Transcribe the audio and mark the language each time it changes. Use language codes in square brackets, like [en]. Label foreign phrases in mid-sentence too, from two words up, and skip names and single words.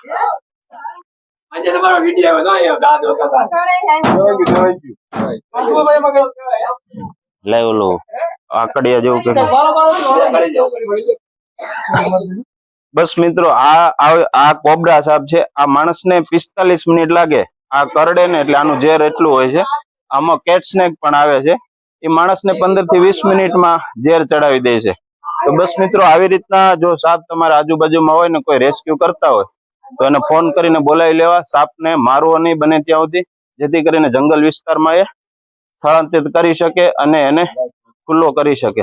[gu] લે ઓલો આકડિયા જેવું કર બસ મિત્રો આ કોબરા સાપ છે। આ માણસને 45 મિનિટ લાગે આ કરડે ને એટલે આનું ઝેર એટલું હોય છે। આમાં કેટ સ્નેક પણ આવે છે એ માણસને 15 થી 20 મિનિટમાં ઝેર ચડાવી દે છે। તો બસ મિત્રો આવી રીતના જો સાપ તમારા આજુબાજુમાં હોય ને કોઈ રેસ્ક્યુ કરતા હોય તો એને ફોન કરીને બોલાવી લેવા। સાપને મારવો નહીં બને ત્યાં સુધી જેથી કરીને જંગલ વિસ્તારમાં એ સ્થળાંતરિત કરી શકે અને એને ખુલ્લો કરી શકે।